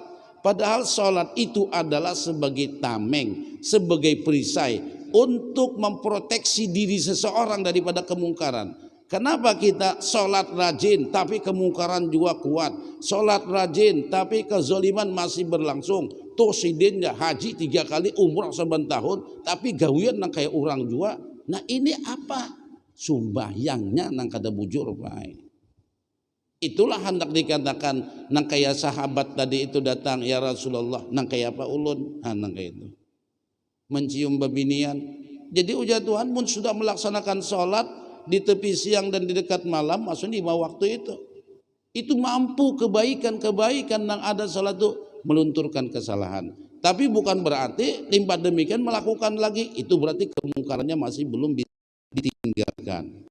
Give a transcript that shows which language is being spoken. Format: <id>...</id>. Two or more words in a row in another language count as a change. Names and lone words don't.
<id>Padahal sholat itu adalah sebagai tameng, sebagai perisai untuk memproteksi diri seseorang daripada kemungkaran. Kenapa kita sholat rajin tapi kemungkaran juga kuat? Sholat rajin tapi kezaliman masih berlangsung.</id> <bjn>Tuh sidinnya haji 3 kali, umrah 7 tahun, tapi gawian nang kayak orang juga.</bjn> <id>Nah ini apa?</id> <bjn>Sumbahyangnya nang kada bujur baik. Itulah hendak dikatakan nang kaya sahabat tadi itu datang, ya Rasulullah, nang kaya apa ulun? Nang kaya itu mencium babinian.</bjn> <id>Jadi ujar Tuhan pun sudah melaksanakan sholat di tepi siang dan di dekat malam, maksudnya 5 waktu itu mampu kebaikan-kebaikan nang ada sholat itu melunturkan kesalahan. Tapi bukan berarti limpah demikian melakukan lagi, itu berarti kemungkarannya masih belum ditinggalkan.</id>